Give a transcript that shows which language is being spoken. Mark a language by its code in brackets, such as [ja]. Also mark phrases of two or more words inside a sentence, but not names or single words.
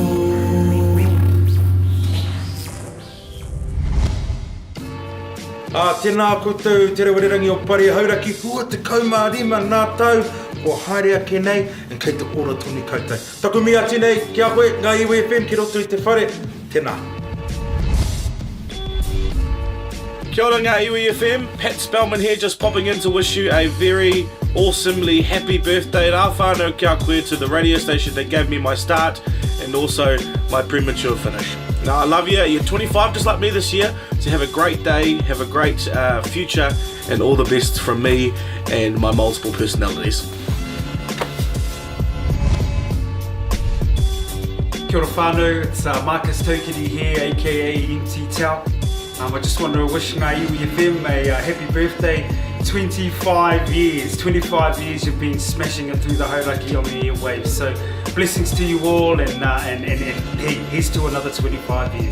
[mi] Tēnā koutou, te rewarerangi o Pare Hauraki, kua te kaumārima nā tau, o haere ake nei, and kei te ora toni koutou. Taku mi ati nei, kia koe, ngā Iwi FM, ki roto I te whare, tēnā. Kia ora ngā Iwi FM, [en] Pat Spellman here, just popping in to wish you a very awesomely happy birthday. [mi] Rā whānau kia koe [en] to the radio station that gave me my start and also my premature finish. Now, I love you. You're 25 just like me this year, so have a great day, have a great future, and all the best from me and my multiple personalities. [mi] Kia ora whānau, [en] it's Marcus Tokiri here, aka MT Tau. I just want to wish ngā Iwi FM a happy birthday. 25 years you've been smashing it through the Hauraki on the airwaves. So blessings to you all, and hey, here's to another 25 years.